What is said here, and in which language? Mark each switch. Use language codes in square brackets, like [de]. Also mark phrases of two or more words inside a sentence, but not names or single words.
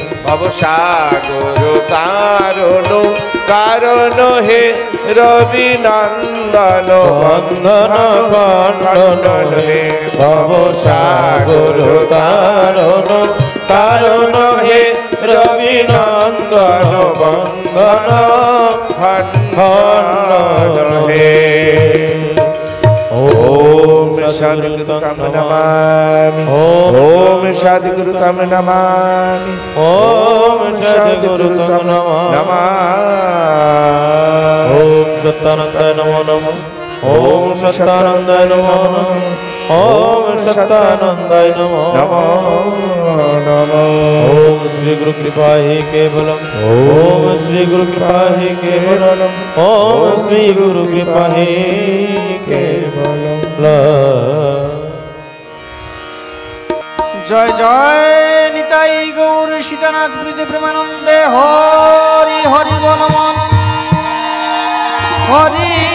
[bn] ভবসাগর তারণ কারণ হে রবি নন্দন বন্ধন খণ্ডন হে ভবসাগর তারণ কারণ হে রবি নন্দন বন্ধন খণ্ডন হে। [sa] ओम सद्गुरु तम नमामि ओम सद्गुरु तम नमामि ओम सद्गुरु तम नमामि ओम सत्तानंदाय नमो नमः ओम सत्तानंदाय नमो नमः ओम सत्तानंदाय नमो नमः ओम श्री गुरु कृपा ही केवलम ओम श्री गुरु कृपा ही केवलम ओम श्री गुरु कृपा ही केवलम। [bn] জয় জয় নিতাই গৌর সীতানাথ প্রীতি প্রেমানন্দে হরি হরি বোল মন हरि